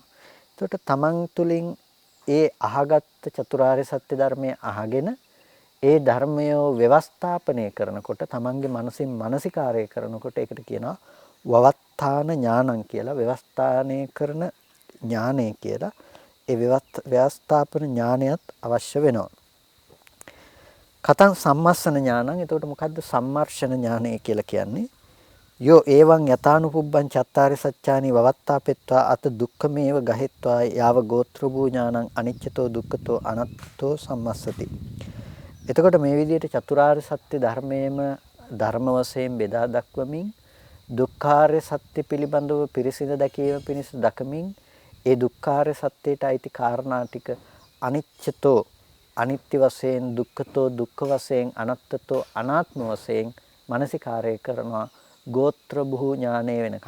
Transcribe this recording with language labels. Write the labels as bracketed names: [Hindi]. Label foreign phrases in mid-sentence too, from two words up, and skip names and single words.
[Sinhala] එතකොට තමන් තුළින් ඒ අහගත් චතුරාර්ය සත්‍ය ධර්මය අහගෙන ඒ ධර්මය ව්‍යවස්ථාපනය කරනකොට තමන්ගේ මනසින් මානසිකාරය කරනකොට ඒකට කියනවා [Pali] වවත්තාන ඥානං [Sinhala] කියලා. ව්‍යවස්ථානය කරන ඥානය කියලා. ඒ ව්‍යවස්ථාපන ඥානයත් අවශ්‍ය වෙනවා. [Pali] කතං සම්මස්සන ඥානං. [Sinhala] එතකොට මොකද්ද සම්මර්ෂණ ඥානය කියලා කියන්නේ? [Pali] යෝ එවං යතානුපුබ්බං චත්තාරි සත්‍යානි වවත්තාපෙත්වා අත දුක්ඛමේව ගහෙත්වා යාව ගෝත්‍ර භූ ඥානං අනිච්චතෝ දුක්ඛතෝ අනත්තෝ සම්මස්සති. [Sinhala] එතකොට මේ විදිහට චතුරාර්ය සත්‍ය ධර්මයේම ධර්ම වශයෙන් බෙදා දක්වමින් දුක්ඛාර්ය සත්‍ය පිළිබඳව පිරිසිදු දැකීම පිණිස දකමින් ඒ දුක්ඛාර්ය සත්‍යයට අයිති කාරණා ටික අනිච්චතෝ අනිත්‍ය වශයෙන් දුක්ඛතෝ දුක්ඛ වශයෙන් අනත්තතෝ අනාත්ම වශයෙන් මානසිකාරය කරනවා ගෝත්‍ර භූ ඥානය වෙනකන්.